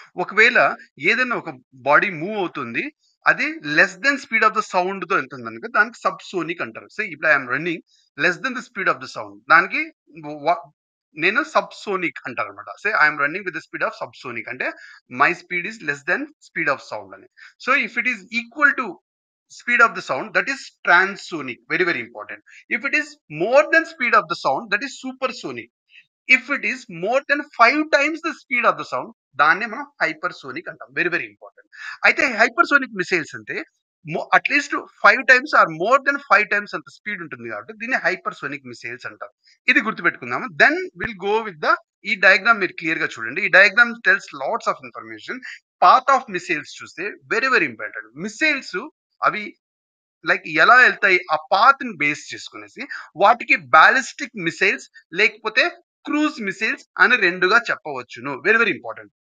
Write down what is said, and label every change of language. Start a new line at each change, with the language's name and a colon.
Telugu: ఒకవేళ ఏదైనా ఒక బాడీ మూవ్ అవుతుంది, అది
English: less than speed of the sound
Telugu: తో వెళ్తుంది కనుక దానికి సబ్ సోనిక్ అంటారు. సో ఇప్పుడు
English: I'm running less than the speed of the sound,
Telugu: దానికి నేను సబ్ సోనిక్ అంటారు అనమాట. Say
English: I'm running with the speed of subsonic
Telugu: అంటే
English: my speed is less than speed of sound
Telugu: అని.
English: So if it is equal to speed of the sound, that is transonic. Very very important. If it is more than speed of the sound, that is supersonic. If it is more than 5 times the speed of the sound,
Telugu: దాన్నే మనం hypersonic అంటాం.
English: Very very important.
Telugu: అయితే hypersonic missiles అంటే at least 5 times are more than 5 times అంత speed ఉంటుంది కాబట్టి దీన్ని hypersonic missiles అంటారు. ఇది గుర్తుపెట్టుకుందాము.
English: then will go with the
Telugu: ఈ డయాగ్రామ్ మీరు క్లియర్ గా చూడండి. ఈ diagram
English: Tells lots of information.
Telugu: Path of missiles చూస్తే వెరీ వెరీ ఇంపార్టెంట్. మిసైల్స్ అవి లైక్ ఎలా వెళ్తాయి ఆ పాత్ ని బేస్ చేసుకునేసి వాటికి బాలిస్టిక్ మిసైల్స్ లేకపోతే క్రూజ్ మిసైల్స్ అని రెండుగా చెప్పవచ్చును. Very very important.